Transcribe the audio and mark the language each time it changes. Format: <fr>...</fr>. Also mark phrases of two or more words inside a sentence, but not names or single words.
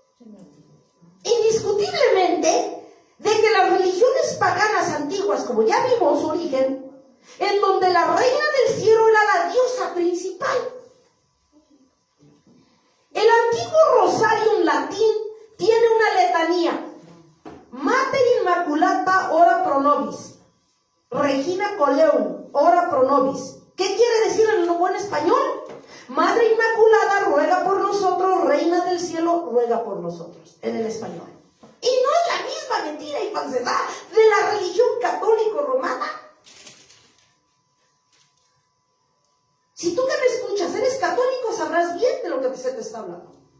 <es>Indiscutiblemente, de que las religiones paganas antiguas, como ya vimos su origen, en donde la reina del cielo era la diosa principal. El antiguo rosario en latín tiene una letanía:</es> <la>Mater Immaculata ora pro nobis, Regina Coleum ora pro nobis.</la> <es>¿Qué quiere decir en el buen español? Madre Inmaculada ruega por nosotros, Reina del cielo ruega por nosotros, en el español. Y no es la misma mentira y falsedad de la religión católico romana. Si tú que me escuchas eres católico, sabrás bien de lo que se te está hablando.</es>